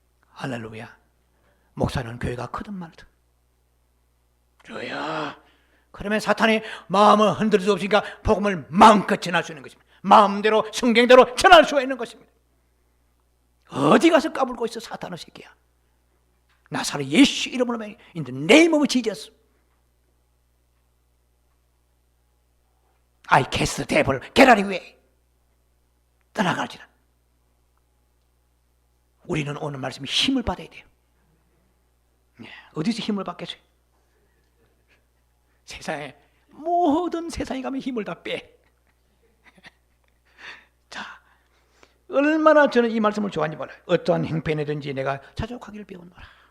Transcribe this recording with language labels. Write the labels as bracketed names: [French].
[Korean] 할렐루야. 목사는 교회가 크든 말든 주야. 그러면 사탄이 마음을 흔들 수 없으니까 복음을 마음껏 전할 수 있는 것입니다. 마음대로 성경대로 전할 수 있는 것입니다. 어디 가서 까불고 있어 사탄의 새끼야. 나사렛 예수 이름으로 [English] in the name of Jesus I cast the devil, get out of the way. [Korean] 떠나갈지라. 우리는 오늘 말씀에 힘을 받아야 돼요. 어디서 힘을 받겠어요? 세상에 모든 세상에 가면 힘을 다 빼. 얼마나 저는 이 말씀을 좋아하는지 몰라요. 어떠한 행편이든지 내가 자족하기를 배우노라.